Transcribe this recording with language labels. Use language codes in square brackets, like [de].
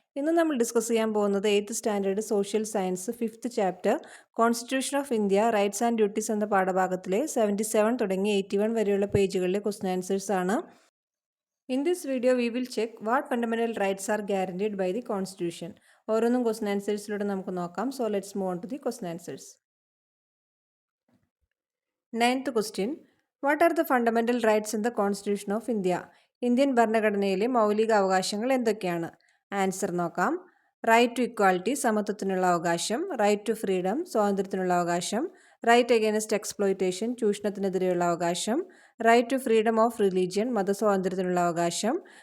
[ml] ഇന്ന് നമ്മൾ ഡിസ്കസ് ചെയ്യാൻ പോകുന്നത് 8th standard social science 5th chapter constitution of India rights and duties എന്ന പാഠഭാഗത്തിലെ 77 തുടങ്ങി 81 വരെയുള്ള പേജുകളിലെ ക്വസ്റ്റൻ ആൻസേഴ്സ് ആണ്. [en] In this video we will check what fundamental rights are guaranteed by the constitution. [ml] ഓരോന്നും [en] question ആൻസേഴ്സിലൂടെ [ml] നമുക്ക് നോക്കാം. [en] So let's move on to the question answers. 9th question. What are the fundamental rights in the Constitution of India? [ml] Indian ഭരണഘടനയിലെ മൗലിക അവകാശങ്ങൾ എന്തൊക്കെയാണ്? Answer നോക്കാം. [en] right to equality, [ml] സമത്വത്തിനുള്ള അവകാശം. [en] right to freedom, [ml] സ്വാതന്ത്ര്യത്തിനുള്ള അവകാശം. [en] right against exploitation, [ml] ചൂഷണത്തിനെതിരെയുള്ള അവകാശം. [en] right to freedom of religion, [ml] മതസ്വാതന്ത്ര്യത്തിനുള്ള അവകാശം.